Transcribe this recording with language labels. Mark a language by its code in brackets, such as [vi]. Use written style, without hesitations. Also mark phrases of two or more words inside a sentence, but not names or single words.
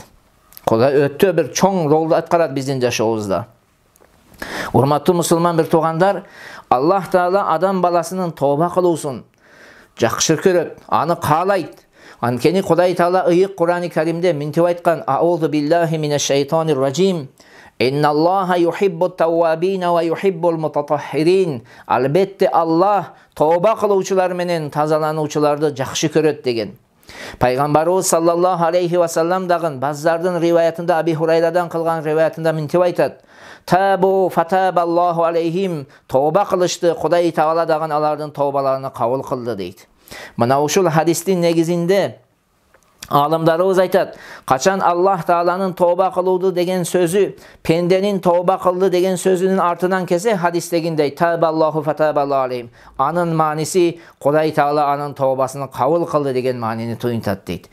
[ky] Кудай өтө бир чоң ролду аткарат биздин жашообузда. Урматтуу мусулман бир туугандар, Аллах Таала адам баласынын тооба кылуусун, жакшы көрөт, аны каалайт. Анткени Кудай Таала ыйык Кур'ан-ы Каримде мынтип айткан: [ar] "أعوذ بالله من الشيطان الرجيم. إن الله يحب التوابين ويحب المتطهرين." [ky] Албетте Аллах тооба кылуучулар менен тазалануучуларды жакшы көрөт деген. Пайгамбарыбыз [ar] صلى الله عليه وسلم [ky] дагы баздардын риваятында, Аби Хурайрадан кылган риваятында мынтип айтат: [ar] "تابوا فتاب الله عليهم." [ky] Тооба кылышты, Кудай Таала дагы алардын тообаларын кабыл кылды дейт. Мына ушул хадистин негизинде алымдарыбыз айтат, качан Аллах Тааланын тооба кылууду деген сөзү пенденин тооба кылды деген сөзүнүн артынан келсе, хадистегиндей [ar] تاب الله فتاب الله عليهم, [ky] анын мааниси Кудай Таала анын тообасын кабыл кылды деген маанини туюнтат дейт.